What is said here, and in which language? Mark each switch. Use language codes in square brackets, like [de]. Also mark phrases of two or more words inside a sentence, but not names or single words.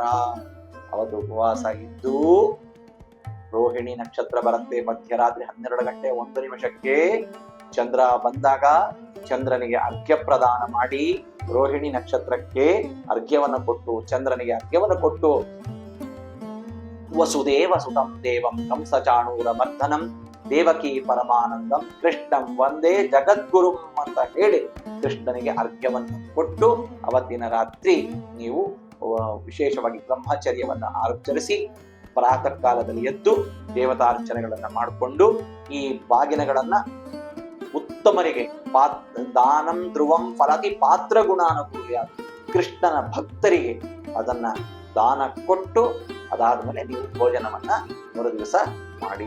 [kn] ಅವತ್ತು ಉಪವಾಸ ಇದ್ದು ರೋಹಿಣಿ ನಕ್ಷತ್ರ ಬರುತ್ತೆ ಮಧ್ಯರಾತ್ರಿ 12 ಗಂಟೆ 1 ನಿಮಿಷಕ್ಕೆ. ಚಂದ್ರ ಬಂದಾಗ ಚಂದ್ರನಿಗೆ ಅರ್ಘ್ಯ ಪ್ರದಾನ ಮಾಡಿ, ರೋಹಿಣಿ ನಕ್ಷತ್ರಕ್ಕೆ ಅರ್ಘ್ಯವನ್ನು ಕೊಟ್ಟು, ಚಂದ್ರನಿಗೆ ಅರ್ಘ್ಯವನ್ನು ಕೊಟ್ಟು, [sa] ವಸುದೇವ ಸುತಂ ದೇವಂ ಕಂಸ ಚಾಣೂರ ಮರ್ದನಂ ದೇವಕಿ ಪರಮಾನಂದಂ ಕೃಷ್ಣಂ ವಂದೇ ಜಗದ್ಗುರುಂ ಅಂತ [kn] ಹೇಳಿ ಕೃಷ್ಣನಿಗೆ ಅರ್ಘ್ಯವನ್ನು ಕೊಟ್ಟು, ಅವತ್ತಿನ ರಾತ್ರಿ ನೀವು ವಿಶೇಷವಾಗಿ ಬ್ರಹ್ಮಚರ್ಯವನ್ನ ಆಚರಿಸಿ ಪ್ರಾತಃ ಕಾಲದಲ್ಲಿ ಎದ್ದು ದೇವತಾರ್ಚನೆಗಳನ್ನ ಮಾಡಿಕೊಂಡು ಈ ಬಾಗಿನಗಳನ್ನ ಉತ್ತಮರಿಗೆ [sa] ದಾನಂ ಧ್ರುವಂ ಫಲತಿ ಪಾತ್ರ ಗುಣಾನುಕೂಲ್ಯ, [kn] ಕೃಷ್ಣನ ಭಕ್ತರಿಗೆ ಅದನ್ನ ದಾನ ಕೊಟ್ಟು ಅದಾದ್ಮೇಲೆ ನೀವು ಭೋಜನವನ್ನ ಮರುದಿವಸ ಮಾಡಿ.